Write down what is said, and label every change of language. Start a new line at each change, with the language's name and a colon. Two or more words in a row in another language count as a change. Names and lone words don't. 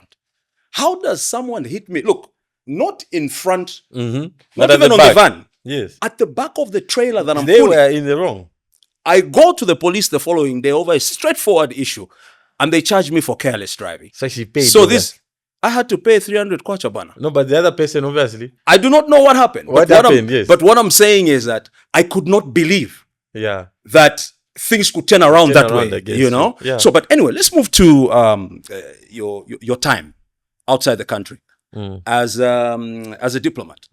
English: How does someone hit me? Look, not in front, not even on the van. Yes. At the back of the trailer that I'm They pulling. were in the wrong. I go to the police the following day over a straightforward issue, and they charged me for careless driving. So she paid. So I had to pay 300 kwacha bana. No, but the other person, obviously. I do not know what happened. What happened, yes. But what I'm saying is that I could not believe that things could turn around that way, Yeah. So, but anyway, let's move to your time outside the country as a diplomat.